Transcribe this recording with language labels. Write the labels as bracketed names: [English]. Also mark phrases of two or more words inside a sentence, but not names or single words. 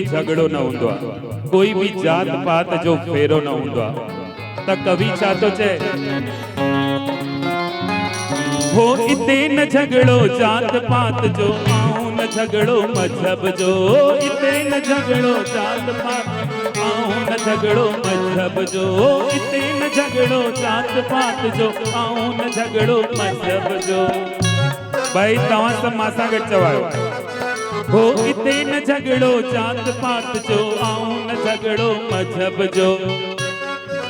[Sindhi] झगड़ो न हूंदो आहे कोई भी जात पात जो फेरो न हूंदो आहे त कवि छा थो चए हो इते न झगड़ो जात पात जो आऊं न झगड़ो मजहब जो इते न झगड़ो जात पात आऊं न झगड़ो मजहब जो इते न झगड़ो जात पात जो आऊं न झगड़ो मजहब जो भाई तव्हां सभु मां सां गॾु चवायो हो इते न झगड़ो जात पात जो आऊं न झगड़ो मजहब जो